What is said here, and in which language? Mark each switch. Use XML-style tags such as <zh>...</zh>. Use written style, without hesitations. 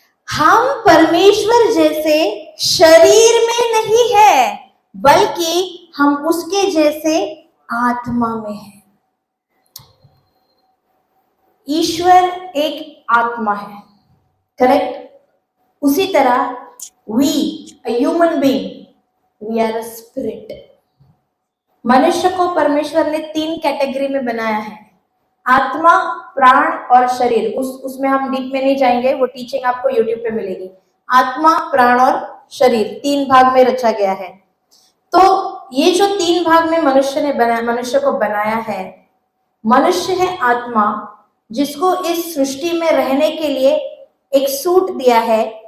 <hi>हम परमेश्वर जैसे शरीर में नहीं है, बल्कि हम उसके जैसे आत्मा में है। ईश्वर एक आत्मा है, करेक्ट? उसी तरह</hi> <en>We, a human being, we are a spirit.</en> <hi>मनुष्य को परमेश्वर ने 3 कैटेगरी में बनाया है, आत्मा, प्राण और शरीर। उसमें हम डीप में नहीं जाएंगे, वो टीचिंग आपको यूट्यूब पे मिलेगी। आत्मा, प्राण और शरीर 3 भाग में रचा गया है। तो ये जो 3 भाग में मनुष्य को बनाया है, मनुष्य है आत्मा, जिसको इस सृष्टि में रहने के लिए एक सूट दिया है,</hi>